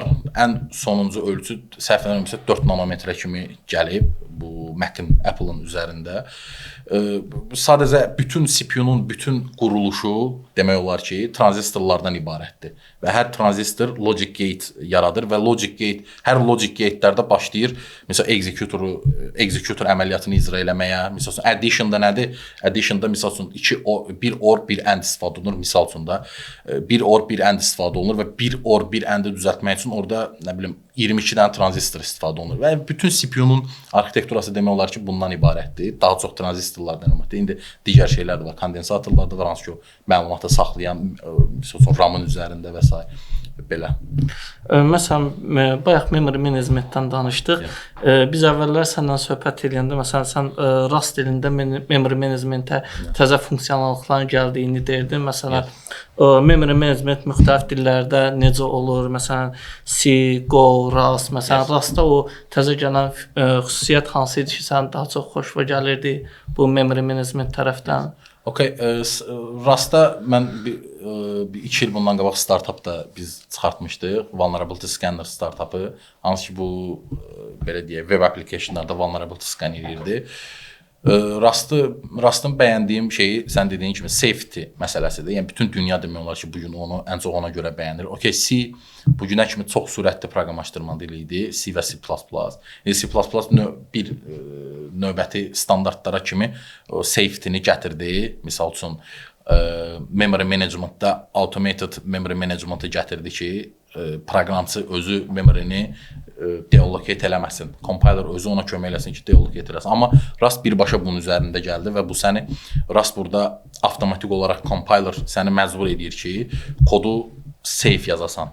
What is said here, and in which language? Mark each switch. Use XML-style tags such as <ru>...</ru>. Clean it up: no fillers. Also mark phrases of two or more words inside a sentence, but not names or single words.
<az>Ən sonuncu ölçü səhv etmirəmsə 4 nanometrə kimi gəlib bu Mac-in, Apple-ın üzərində. Sadəcə bütün CPU-nun bütün quruluşu demək olar ki, tranzistorlardan ibarətdir. Və hər tranzistor</az> <en>logic gate</en> <az>yaradır və</az> <en>logic gate,</en> <az>hər</az> <en>logic gate-</en> <az>lərdə başlayır məsələn executor əməliyyatını icra eləməyə. Məsələn, addition-da nədir? Addition-da məsələn bir or, bir and istifadə olunur. Misal üçün də bir or, bir and istifadə olunur və bir or, bir and-i düzəltmək üçün orada nə bilim 22 dənə tranzistor istifadə olunur. Və bütün CPU-nun arxitekturası demək olar ki, bundan ibarətdir. Daha çox tranzistorlardan ibarətdir. İndi digər şeylər də var, kondensatorlar da var, hansı ki, məlumatı saxlayan, məsələn, RAM-ın üzərində və s. belə. Məsələn, bayaq</az> <en>memory managementdən</en> <az>danışdıq. Biz əvvəllər səndən söhbət edəndə, məsələn, sən Rust dilində</az> <en>memory managementə</en> <az>təzə funksiyonallıqların gəldiyini deyirdin. Məsələn,</az> <en>memory management</en> <az>müxtəlif dillərdə necə olur? Məsələn, C, Go, Rust. Məsələn, Rustda o təzə gələn xüsusiyyət hansı idi ki, sən daha çox xoşuna gəlirdi bu</az> <en>memory management</en> <az>tərəfdən? Okay, Rustda mən 2 il bundan qabaq startupda biz çıxartmışdıq. Vulnerability Scanner startupı. Hansı ki bu belə deyək,</az> <en>web applicationlarda vulnerability scan</en> <az>edirdi. Rust'ın bəyəndiyim şeyi sən dediyin kimi safety məsələsidir. Yəni bütün dünya demək olar ki, bu gün onu ən çox ona görə bəyənir. Okay, C bu günə kimi çox sürətli proqramlaşdırma dili idi. C və C++. C++ bir növbəti standartlara kimi o safety-ni gətirdi. Misal üçün</az> <en>memory managementda automated memory management'ı</en> <az>gətirdi ki, proqramçı özü memory-ni deallocate eləməsin. Compiler özü ona kömək eləsin ki, deallocate eləsin. Amma Rust birbaşa bunun üzərində gəldi və bu səni Rust burada avtomatik olaraq compiler səni məcbur edir ki, kodu safe yazasan.</az>